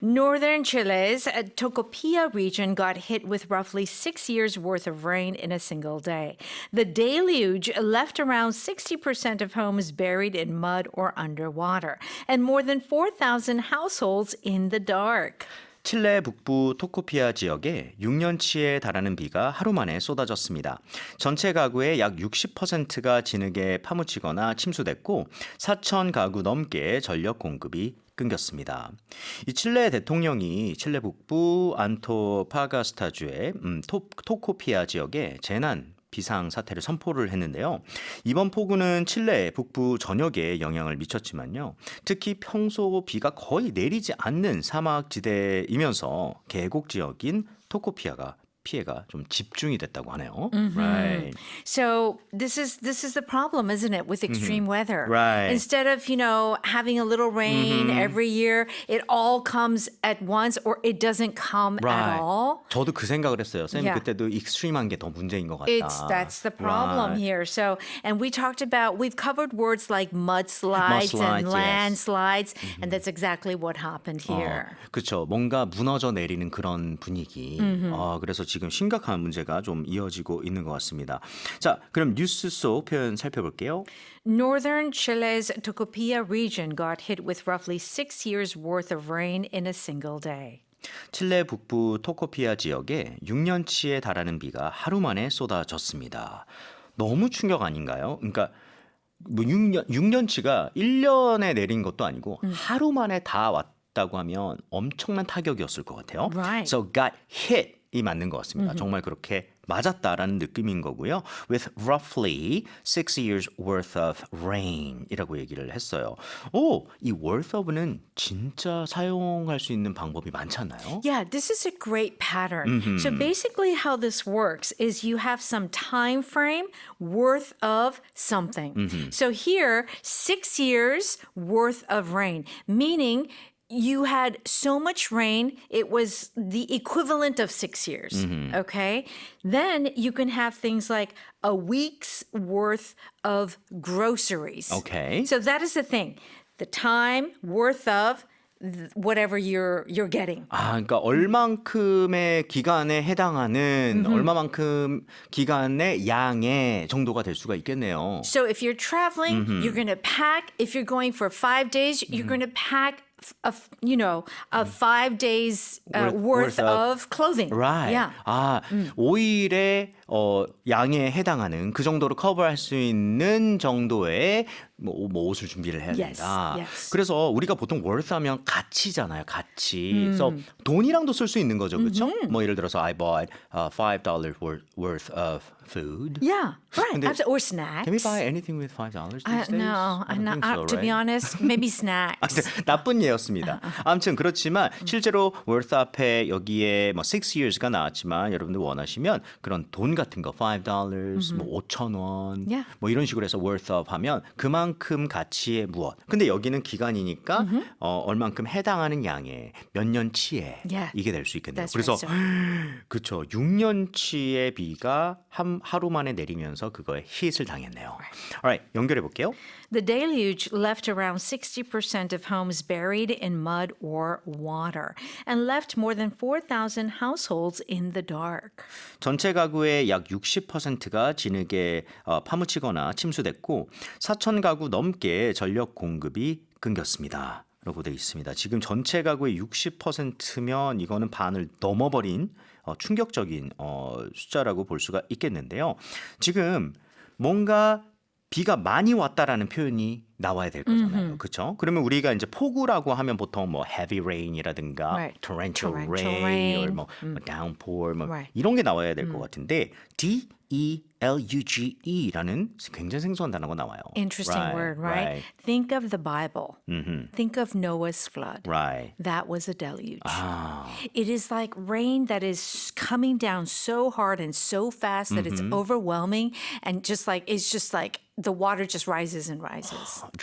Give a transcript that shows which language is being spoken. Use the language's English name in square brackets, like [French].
[English] Northern Chile's Tocopilla region got hit with roughly 6 years' worth of rain in a single day. The deluge left around 60% of homes buried in mud or underwater, and more than 4,000 households in the dark. [Korean] 칠레 북부 토코피아 지역에 6년치에 달하는 비가 하루 만에 쏟아졌습니다. 전체 가구의 약 60%가 진흙에 파묻히거나 침수됐고 4천 가구 넘게 전력 공급이 끊겼습니다. 이 칠레 대통령이 칠레 북부 안토파가스타주의 토코피아 지역에 재난 비상 사태를 선포를 했는데요. 이번 폭우는 칠레 북부 전역에 영향을 미쳤지만요. 특히 평소 비가 거의 내리지 않는 사막지대이면서 계곡 지역인 토코피아가 피해가 좀 집중이 됐다고 하네요. [English] Right. So this is the problem, isn't it, with extreme weather? Right. Instead of, having a little rain every year, it all comes at once or it doesn't come at all. [Korean] 저도 그 생각을 했어요. 쌤 [English] Yeah. [Korean] 그때도 익스트림한 게 더 문제인 것 같다. [English] That's the problem Right. here. So, and we've covered words like mudslides and Mudslides, yes. landslides, and that's exactly what happened here. [Korean] 그렇죠. 뭔가 무너져 내리는 그런 분위기. 그래서 지금 심각한 문제가 좀 이어지고 있는 것 같습니다. 자, 그럼 뉴스 속 표현 살펴볼게요. [English] Northern Chile's Tocopilla region got hit with roughly 6 years' worth of rain in a single day. [Korean] 칠레 북부 토코피아 지역에 6년치에 달하는 비가 하루 만에 쏟아졌습니다. 너무 충격 아닌가요? 그러니까 뭐 6년치가 1년에 내린 것도 아니고 하루 만에 다 왔다고 하면 엄청난 타격이었을 것 같아요. [English] Right. So got hit [Korean] 이 맞는 것 같습니다. 정말 그렇게 맞았다라는 느낌인 거고요. [English] With roughly 6 years worth of rain [Korean] 이라고 얘기를 했어요. 이 worth of는 진짜 사용할 수 있는 방법이 많지 않나요? [English] Yeah, this is a great pattern. So basically how this works is you have some time frame worth of something. So here, 6 years worth of rain, meaning you had so much rain, it was the equivalent of 6 years, okay? Then you can have things like a week's worth of groceries. Okay. So that is the thing. The time worth of whatever you're getting. [Korean] 그러니까 얼만큼의 기간에 해당하는 얼마만큼 기간의 양의 정도가 될 수가 있겠네요. [English] So if you're traveling, you're going to pack. If you're going for 5 days, you're going to pack a 5 days worth of clothing. Right. Yeah. [Korean] 5일의 양에 해당하는 그 정도로 커버할 수 있는 정도의 뭐 옷을 준비를 해야 [English] Yes, [Korean] 된다. [English] yes. [Korean] 그래서 우리가 보통 worth 하면 가치잖아요. 가치. 그래서 돈이랑도 쓸 수 있는 거죠. 그렇죠? 뭐 예를 들어서 [English] I bought $5 worth of food. Yeah, right. [Korean] 근데 [English] Absolutely. Or snacks. Can we buy anything with $5 these days? No, I don't not, think so, to be right? honest, maybe snacks. [Korean] 나쁜 예였습니다. 아무튼 그렇지만 실제로 worth 앞에 여기에 뭐 6 years가 나왔지만 여러분들 원하시면 그런 돈 같은 거 $5, 뭐 5,000원 [English] Yeah. [Korean] 뭐 이런 식으로 해서 worth of 하면 그만큼 가치의 무엇. 근데 여기는 기간이니까 얼만큼 해당하는 양의 몇 년치에 [English] Yeah. [Korean] 이게 될 수 있겠네요. [English] That's [Korean] 그래서 [English] right, [Korean] 그렇죠. 6년치의 비가 하루 만에 내리면서 그거에 hit을 당했네요. Alright, 연결해 볼게요. [English] The deluge left around 60% of homes buried in mud or water and left more than 4,000 households in the dark. [Korean] 전체 가구의 약 60%가 진흙에 파묻히거나 침수됐고 4천 가구 넘게 전력 공급이 끊겼습니다. 라고 되어 있습니다. 지금 전체 가구의 60%면 이거는 반을 넘어버린 충격적인 숫자라고 볼 수가 있겠는데요. 지금 뭔가 비가 많이 왔다라는 표현이 나와야 될 거잖아요. 그렇죠? 그러면 우리가 이제 폭우라고 하면 보통 뭐 heavy rain이라든가 [English] Right. torrential Torrential rain, rain. [Korean] 뭐 downpour 뭐 [English] Right. [Korean] 이런 게 나와야 될 것 같은데 DELUGE라는 굉장히 생소한 단어가 나와요. [English] Interesting word, right? Think of the Bible. Think of Noah's flood. Right. That was a deluge. It is like rain that is coming down so hard and so fast that it's overwhelming and it's just like the water just rises and rises.